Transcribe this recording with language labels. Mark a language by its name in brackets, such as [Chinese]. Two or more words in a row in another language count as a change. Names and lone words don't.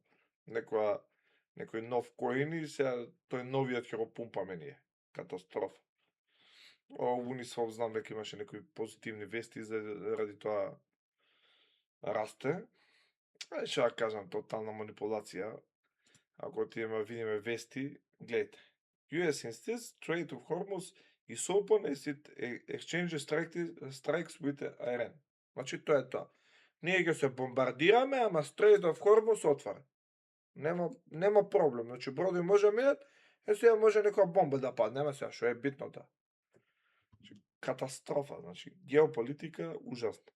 [Macedonian] Некој нов коин и сега тој новиот ќе го пумпаме ние. Катастрофа. Uniswap знам дека имаше некои позитивни вести заради тоа расте. Што да кажам, тотална манипулација. Ако отидеме видиме вести, гледайте. [English] US insists Strait of Hormuz is open as it exchanges strikes with Iran. [Macedonian] Значи тоа е тоа. Ние ќе се бомбардираме, ама Strait of Hormuz отворен. Нема проблем. Значи бродови може да минат, сега може некоја бомба да падне, ама сега што е битно тоа. Значи, катастрофа, значи геополитика ужасна.